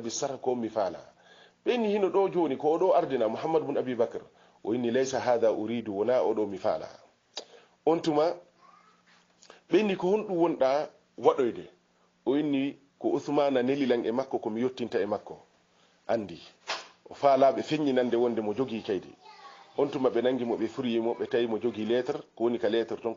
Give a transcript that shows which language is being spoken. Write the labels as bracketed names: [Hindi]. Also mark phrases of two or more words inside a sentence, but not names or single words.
[Fula] abi sarh ko mi fala beni hino do joni ko do ardina muhammad ibn abi bakr o inni [Arabic] ليس هذا أريد [Fula] wona o do mi fala on tuma beni ko hondu wonda wadoyde o inni ko usmana nelilan e makko ko mi yottinta e makko andi o faalaɓe feññinande wonde mo jogii kaydi on tuma ɓe nangi mo ɓe furiyimo ɓe tawi mo jogii lettre ko woni ka lettre ton